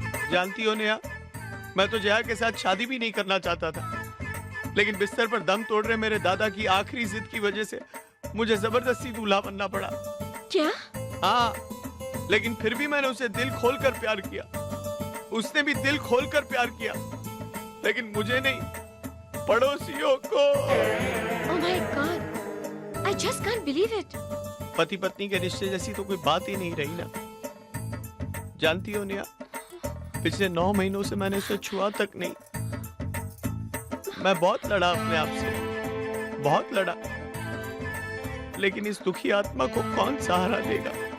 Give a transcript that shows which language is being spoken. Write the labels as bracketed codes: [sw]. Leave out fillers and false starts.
[hi] जानती हो नेहा, मैं तो जया के साथ शादी भी नहीं करना चाहता था, लेकिन बिस्तर पर दम तोड़ रहे मेरे दादा की आखिरी जिद की वजह से मुझे जबरदस्ती दूल्हा बनना पड़ा। क्या? हाँ, लेकिन फिर भी मैंने उसे दिल खोलकर प्यार किया, उसने भी दिल खोलकर प्यार किया, लेकिन मुझे नहीं, पड़ोसियों को। [en] Oh my God, I just can't believe it. [hi] पति पत्नी के रिश्ते जैसी तो कोई बात ही नहीं रही ना। जानती हो निया, पिछले 9 महीनों से मैंने उसे छुआ तक नहीं। मैं बहुत लड़ा अपने आप से, बहुत लड़ा, लेकिन इस दुखी आत्मा को कौन सहारा देगा?